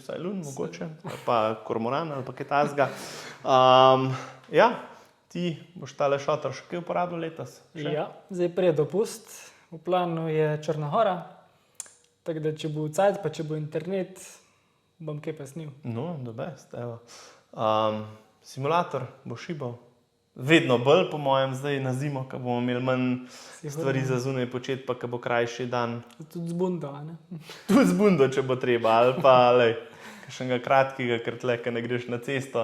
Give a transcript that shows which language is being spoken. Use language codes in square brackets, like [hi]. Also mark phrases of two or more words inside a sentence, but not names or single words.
[sl] Vsaj lun, mogoče, ali pa kormoran ali pa kaj takega. Ja. Ti boš tale šotor še kaj uporabil letos? Še? Ja, zdaj prej dopust. V planu je Črna Hora. Tako da, če bo cajt, pa če bo internet, bom kaj pa snil. [en] No, the best, [sl] evo. Simulator bo šibal. Vedno bolj, po mojem, zdaj na zimo, ko bomo imeli manj stvari za zunaj početi, pa ko bo krajši dan. Tudi z bundo, ne? Tudi z bundo, če bo treba, ali pa, lej, kakšnega kratkega, ker tle, ko ne greš na cesto.